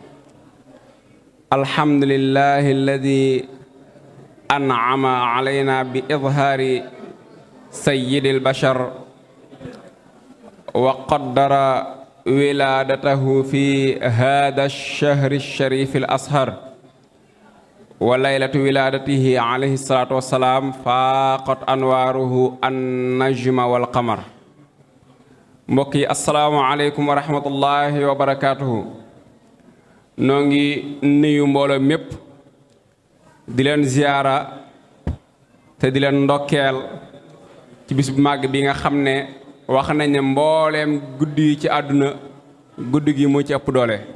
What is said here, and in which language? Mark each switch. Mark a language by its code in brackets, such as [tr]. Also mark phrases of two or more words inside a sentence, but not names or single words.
[ar] الحمد لله الذي أنعم علينا بإظهار سيد البشر وقدر ولادته في هذا الشهر الشريف الأصهر، وليلة ولادته عليه الصلاة والسلام فاقت أنواره النجم والقمر. mbokki السلام عليكم ورحمة الله وبركاته. [wo] noo ngi nuyu mbooloo mépp di leen ziyaara te di leen ndokkeel ci bis bu màgg bi nga xam ne wax nañ ne mbooleem guddi yi ci àdduna guddi gi moo ci ëpp doole.